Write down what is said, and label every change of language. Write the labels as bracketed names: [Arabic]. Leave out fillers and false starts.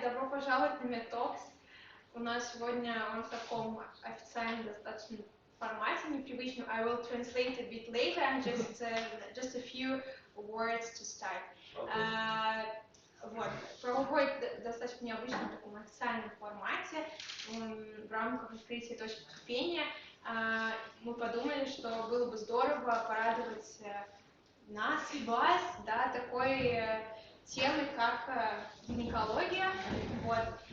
[Russian] Добро пожаловать на MEDTalks. У нас сегодня он в таком официальном достаточно формате, непривычном. [English] I will translate a bit later, and just a few words to start. [Russian] Вот. Проходит достаточно необычном таком официальном формате в рамках открытия точки кипения. Мы подумали, что было бы здорово порадовать нас и вас, да, такой темой, как гинекология. Вот.